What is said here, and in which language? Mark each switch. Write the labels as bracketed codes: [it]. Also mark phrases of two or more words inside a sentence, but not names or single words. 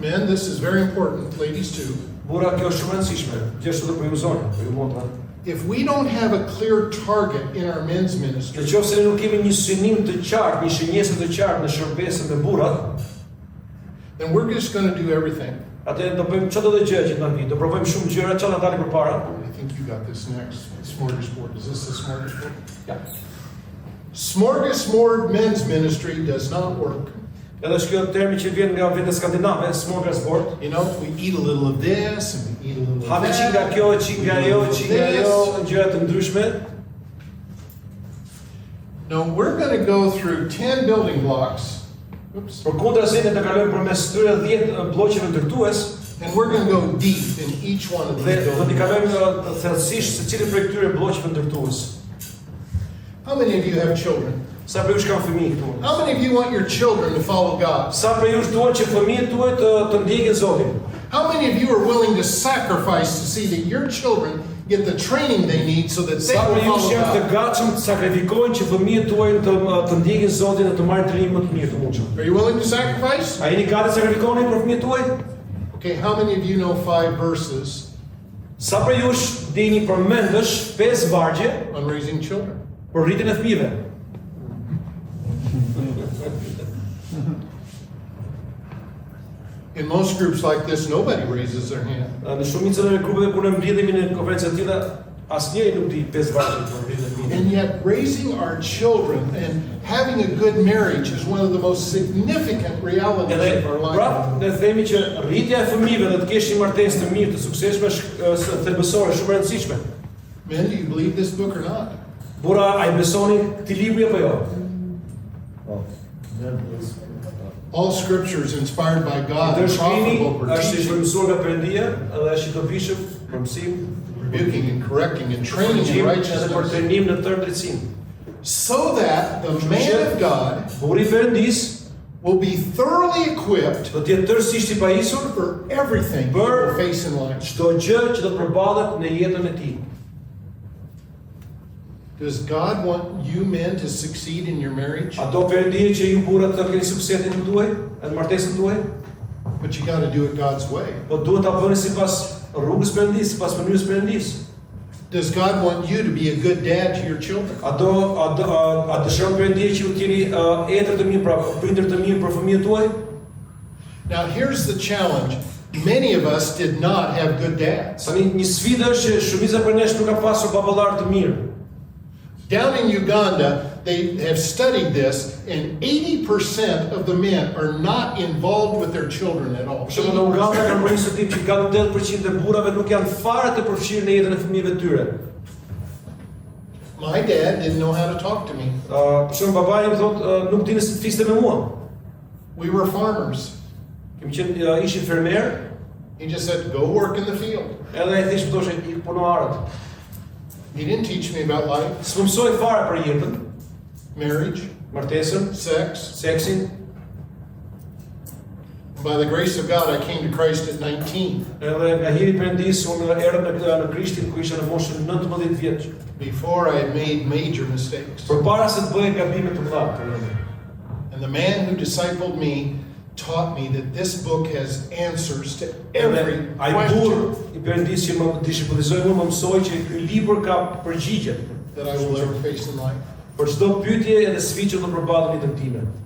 [en] this is very important, ladies too. [sq] Burra, kjo është shumë e rëndësishme, gjithashtu edhe për ju zonja, për ju motra. [en] If we don't have a clear target in our men's ministry, [sq] Nëse ne nuk kemi një synim të qartë, një shënjesë të qartë në shërbesën me burrat, [en] then we're just going to do everything. [sq] atë do bëjmë çdo gjë që na vijë, do provojmë shumë gjëra që na dalin përpara. [en] I think you got this next. Smorgasbord. Is this the smorgasbord? [sq] Ja. [en] Smorgasbord men's ministry does not work. [sq] Edhe është kjo termi që vjen nga vetë skandinave, smorgasbord. [en] You know, we eat a little of this and we eat a little of [sq] Hamë çik nga [en] that. [sq] kjo, çik nga ajo, çik nga ajo, gjëra të ndryshme. [en] No, we're going to go through 10 building blocks. Oops. [sq] Përkundrazi ne të kalojmë përmes këtyre 10 bloqeve ndërtues [en] And we're going to go deep in each one of [sq] dhe [en] these [sq] do t'i [en] building [sq] kalojmë [en] blocks. [sq] thellësisht secilin prej këtyre bloqeve ndërtues. [en] How many of you have children? [sq] Sa prej jush kanë fëmijë këtu? [en] How many of you want your children to follow God? [sq] Sa prej jush duan që fëmijët tuaj të ndjekin Zotin? [en] How many of you are willing to sacrifice to see that your children get the training they need so that they [sq] Sa prej [en] will [sq] jush [en] follow [sq] janë të [en] God? [sq] gatshëm të sakrifikojnë që fëmijët tuaj të ndjekin Zotin dhe të marrin trajnim më të mirë të mundshëm? [en] Are you willing to sacrifice? [sq] A jeni gati të sakrifikoni për fëmijët tuaj? [en] Okay, how many of you know 5 verses [sq] Sa prej jush dini përmendësh 5 vargje [en] on raising children? [sq] për rritjen e fëmijëve? [en] In most groups like this, nobody raises their hand. [sq] Në shumicën e grupeve kur ne mbledhemi në konferenca të tilla, asnjëri nuk di 5 vargje për rritjen e fëmijëve. [en] And yet, raising our children and having a good marriage is one of the most significant realities [sq] Edhe [en] of our life. [sq] prapë ne themi që rritja e fëmijëve dhe të kesh një martesë të mirë, të suksesshme, është thelbësore, shumë e rëndësishme. [en] Men, do you believe this book or not? [sq] Burra, a i besoni këtij libri apo jo? [en] All scripture is inspired by God and [sq] Ndërshkrimi [en] profitable for [sq] është i [en] teaching, [sq] shpërmësuar nga Perëndia dhe është i dobishëm për mësim, [en] rebuking and correcting and training in [sq] edhe për [en] righteousness, [sq] trajnim në tërë drejtësinë. [en] so that the man of God [sq] Burri i Perëndis [en] will be thoroughly equipped [sq] do të jetë tërësisht i pajisur [en] for everything he will face in life. [sq] çdo gjë që do të përballet në jetën e tij. [en] Does God want you men to succeed in your marriage? [sq] A do Perëndia që ju burrat të keni suksesin tuaj, në martesën tuaj? [en] But you got to do it God's way. [sq] Po duhet ta bëni sipas rrugës Perëndis, sipas mënyrës Perëndis. [en] Does God want you to be a good dad to your children? [sq] A dëshiron Perëndia që ju t'jeni etër të mirë, pra prindër të mirë për fëmijët tuaj? [en] Now here's the challenge. Many of us did not have good dads. [sq] Tani një sfidë është që shumica prej nesh nuk ka pasur baballar të mirë. [en] Down in Uganda, they have studied this, and 80% of the men are not involved with their children at all. [sq] Për shembull në Uganda kanë bërë një studim që gati 80% e burrave nuk janë fare të përfshirë në jetën e fëmijëve të tyre. [en] My dad didn't know how to talk to me. [sq] Për shembull babai më thotë nuk dini si të fliste me mua. [en] We were farmers. [sq] Kemi qenë ishim fermer, [en] He just said, go work in the field. [sq] edhe ai thjesht më thoshte ik puno arët. [en] He didn't teach me about life, [sq] S'më mësoi fare për jetën, [en] marriage, [sq] martesën, [en] sex. [sq] seksin. [en] By the grace of God, I came to Christ at 19. [sq] Edhe nga hiri Perëndis unë erdha në Krishtin ku isha në moshën 19 vjeç. [en] Before I had made major mistakes. [sq] Përpara se të bëj gabime të mëdha të rënda. [en] And the man who discipled me taught me that this book has answers to every [sq] Ai burr [en] question [sq] i Perëndis që më disipulizoi mua më mësoi që ky libër ka përgjigje [en] that I will ever face in life. për çdo pyetje edhe sfidë që do përballen në jetën time.